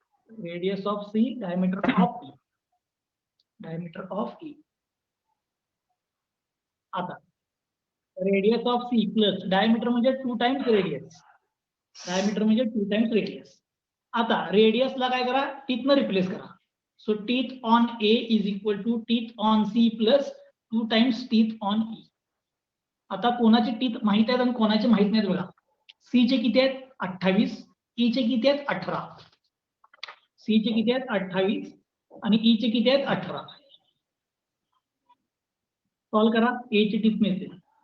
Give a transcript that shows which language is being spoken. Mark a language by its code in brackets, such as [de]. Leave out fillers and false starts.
[en] Radius of C diameter of E, diameter of E. [mr] आता [en] Radius of C plus diameter म्हणजे 2 times radius, diameter म्हणजे 2 times radius. [mr] आता रेडियसला काय करा, टीथनं replace करा. [en] So teeth on A is equal to teeth on C plus 2 times teeth on E. [mr] आता कोणाचे teeth माहित आहेत आणि कोणाचे माहित नाहीत बघा. सी चे किती आहेत 28, ई चे किती आहेत 18. सी चे किती आहेत 28 आणि ई चे किती आहेत 18. सॉल्व करा, ए चे टीथ मिळतील.